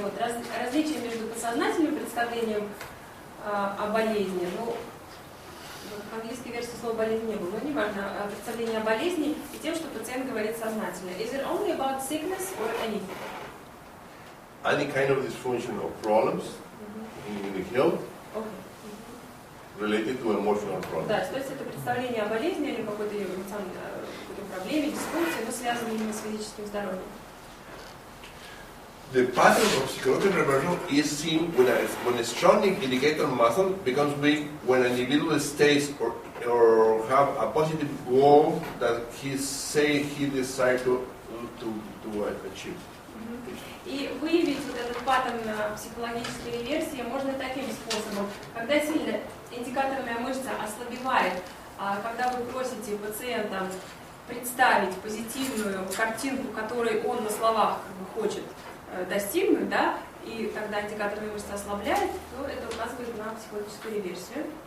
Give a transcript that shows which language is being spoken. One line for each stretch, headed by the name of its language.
Russian: Вот различие между подсознательным представлением о болезни, ну, в английской версии слова болезнь не было, но не важно, представление о болезни и тем, что пациент говорит сознательно.
English: Is it only about sickness or anything? Any kind of dysfunction or problems in the health related to emotional problems.
Russian: Да, то есть это представление о болезни или какой-то проблеме, дисфункции, но связанной именно с физическим здоровьем.
English: The pattern of psychological reversal is seen when a strong indicator muscle becomes weak when an individual stays or have a positive goal that he say he desires to achieve.
Russian: И выявить вот этот паттерн психологической реверсии можно таким способом. Когда сильно индикаторная мышца ослабевает, когда вы просите пациента представить позитивную картинку, которой он на словах хочет достигнуть, да, и тогда индикаторная мышца ослабляет, то это указывает на психологическую реверсию.